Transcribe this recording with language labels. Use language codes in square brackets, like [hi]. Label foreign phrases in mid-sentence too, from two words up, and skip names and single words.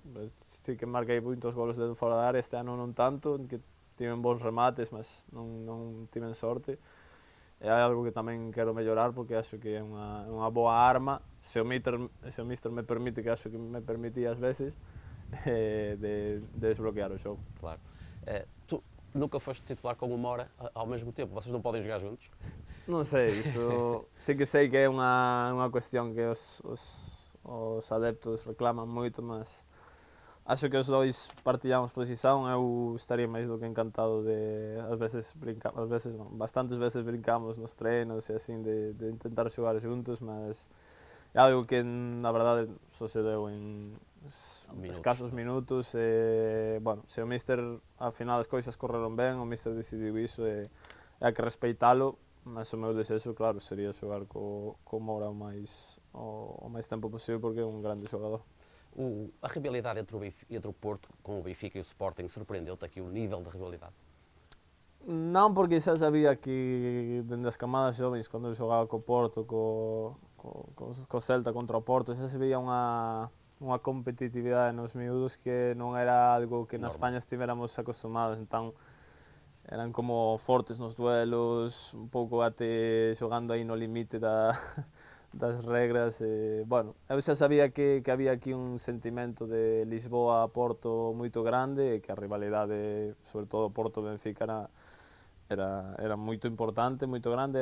[gl] Sí que marquei moitos golos de fora da área, este ano non tanto, que tiven bons remates, mas non tiven sorte. É algo que tamén quero mellorar, porque acho que é unha boa arma, se o míster me permite, que acho que me permitía ás veces, de desbloquear o xogo. [pt] Claro. Tu nunca foste titular com o Mora ao mesmo tempo, vocês não podem jogar juntos? [gl] Non sei, iso sí que sei que é unha cuestión que os adeptos reclaman moito, mas acho que os dois partilhamos posición, eu estaría máis do que encantado de, bastantes veces brincamos nos treinos e así, de intentar xogar xuntos, mas é algo que na verdade sucedeu en escasos minutos, e, bueno, se o míster, ao final as cousas correron ben, o míster decidiu iso e hai que respeitalo, mas o meu desexo, claro, sería xogar co Moura o máis tempo posible, porque é un grande xogador. [pt] A rivalidade entre o Porto com o Benfica e o Sporting surpreendeu-te aqui o nível de rivalidade? [gl] Non, porque xa sabía que dende as camadas xovens, cando eu xogaba co Porto, co Celta contra o Porto, xa se veía unha competitividade nos miúdos que non era algo que na España estivéramos acostumados, entón eran como fortes nos duelos, un pouco até xogando aí no limite das regras, bueno, eu xa sabía que había aquí un sentimento de Lisboa a Porto moito grande, e que a rivalidade, sobre todo Porto-Benfica, era moito importante, moito grande.